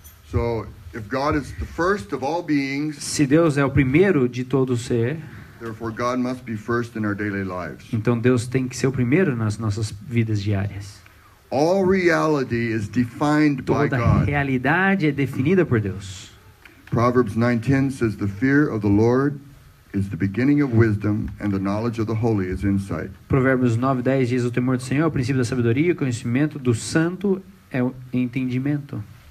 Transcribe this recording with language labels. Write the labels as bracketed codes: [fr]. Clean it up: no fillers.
[en] So, if God is the first of all beings, [pt] Se Deus é o primeiro de todo ser, [en] therefore God must be first in our daily lives. [pt] então Deus tem que ser o primeiro nas nossas vidas diárias. [en] All reality is defined by [pt] Toda [en] God. [pt] realidade é definida por Deus. [en] Proverbs 9:10 says, "The fear of the Lord is the beginning of wisdom, and the knowledge of the holy is insight." [pt] Provérbios 9:10 diz: o temor do Senhor é o princípio da sabedoria, o conhecimento do santo é o entendimento.